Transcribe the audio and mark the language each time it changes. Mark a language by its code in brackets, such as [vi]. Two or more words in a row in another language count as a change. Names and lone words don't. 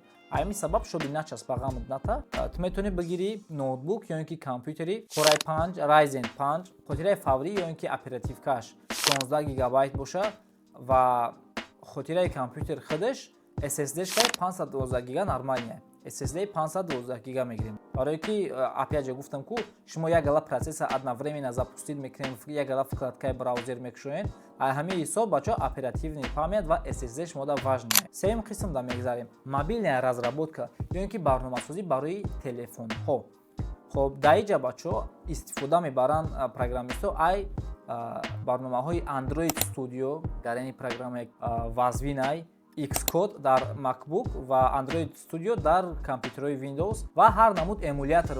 [tg] Ҳамин сабаб шоби начаспа муддата ту метавонӣ бигирӣ ноутбук ё ин ки компютери Core i5, Ryzen 5, хотираи фаврӣ ё ин ки оперативкаш 16 гигабайт боша ва хотираи компютер худаш SSD-шкаи 512 гига нормалния. SSD 512 гига мегирем. Барое ки [ru] опять же [tg] гуфтам, ку шумо як гала процессор одновременно запустид мекунем, як гала вкладкаи браузер мекушоен, а ҳамин ҳисоб бачо [ru] оперативный памят [tg] ва SSD шумо да важное. Сеюм қисм да мегзарем. [ru] Мобильная разработка [tg] ё ин ки барномасозӣ барои телефонҳо. Хоб дар инҷа бачо истифода мебаранд программистҳо ай барномаҳои Android Studio, гарени программаи вазвинай Xcode дар MacBook ва Android Studio дар компютерҳои Windows ва ҳар намуд эмулятор.